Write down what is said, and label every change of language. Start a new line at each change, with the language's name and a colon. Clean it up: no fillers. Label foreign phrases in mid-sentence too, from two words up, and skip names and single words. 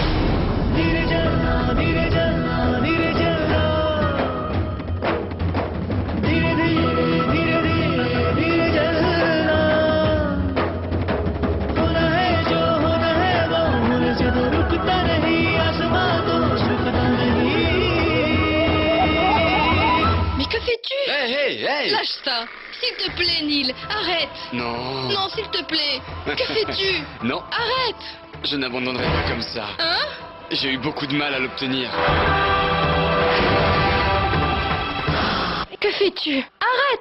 Hindi: धीरे चलना धीरे चलना धीरे चलना धीरे धीरे धीरे धीरे धीरे चलना होना है जो होना है वो होने से तो रुकता नहीं आसमां तो झुकता नहीं
French: Mais que fais-tu? Hey, hey, hey! Lâche ça. S'il te plaît, Neil, arrête. Non. Non, s'il te plaît. Que fais-tu? Non, Arrête. je n'abandonnerai pas comme ça. Hein? J'ai eu beaucoup de mal à l'obtenir. Que fais-tu? Arrête.